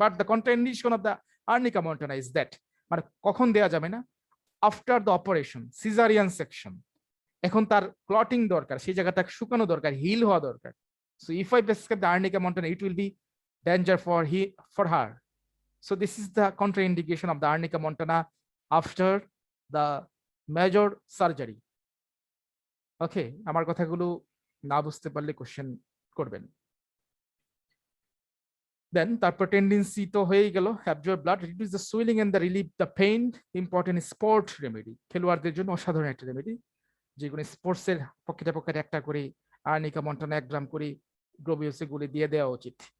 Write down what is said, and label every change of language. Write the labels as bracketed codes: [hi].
[en] but the contraindication of the arnica montana is that, [bn] মানে কখন দেওয়া যাবে না, [en] after the operation, caesarean section, [bn] এখন তার ক্লটিং দরকার, সেই জায়গাটা শুকানো দরকার, হিল হওয়া দরকার। [en] So if I prescribe the arnica montana, it will be danger for her. So this is the contraindication of the arnica montana after the major surgery. [bn] Okay, আমার কথাগুলো না বুঝতে পারলে কোশ্চেন করবেন। দেন তারপর টেন্ডেন্সি তো হয়েই গেল, [en] absorb blood, reduce the swelling and the relieve the pain, important sport remedy, [bn] খেলোয়াড়দের জন্য অসাধারণ একটা রেমেডি, যেগুলো স্পোর্টসের পকেটে পকেটে একটা করে আর্নিকা মন্টানা 1 গ্রাম করে গ্লোবিউসে গুলি দিয়ে দেওয়া উচিত।